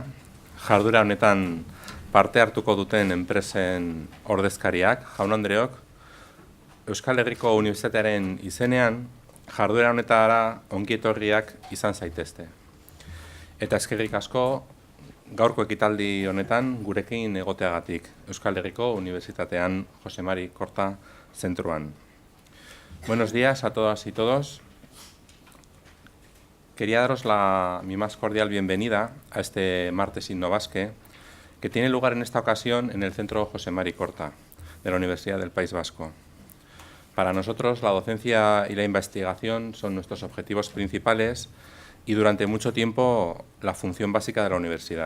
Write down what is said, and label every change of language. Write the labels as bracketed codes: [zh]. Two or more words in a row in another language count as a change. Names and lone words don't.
[eu] Jarduera honetan parte hartuko duten enpresen ordezkariak, jaun-andreok, Euskal Herriko Unibertsitatearen izenean, jarduera honetara ongietorriak izan zaitezte. Eta eskerrik asko, gaurko ekitaldi honetan gurekin egoteagatik, Euskal Herriko Unibertsitatean Jose Mari Korta zentruan. [es] Buenos días a todas y todos. Quería daros mi más cordial bienvenida a este martes Innobasque, que tiene lugar en esta ocasión en el Centro Jose Mari Korta, de la Universidad del País Vasco. Para nosotros, la docencia y la investigación son nuestros objetivos principales y durante mucho tiempo la función básica de la universidad.